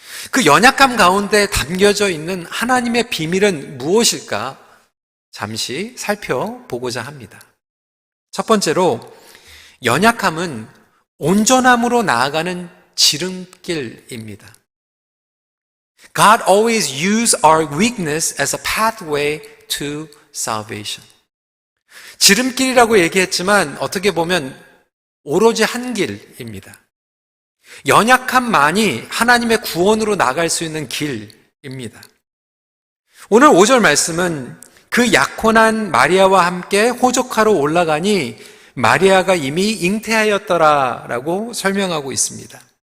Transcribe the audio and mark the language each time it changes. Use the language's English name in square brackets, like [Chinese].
[Korean] 그 연약함 가운데 담겨져 있는 하나님의 비밀은 무엇일까? 잠시 살펴보고자 합니다. 첫 번째로 연약함은 온전함으로 나아가는 지름길입니다. [English] God always uses our weakness as a pathway to salvation. [Korean] 지름길이라고 얘기했지만 어떻게 보면 오로지 한 길입니다. 연약함만이 하나님의 구원으로 나갈 수 있는 길입니다. 오늘 5절 말씀은 그 약혼한 마리아와 함께 호적하러 올라가니 마리아가 이미 잉태하였더라라고 설명하고 있습니다.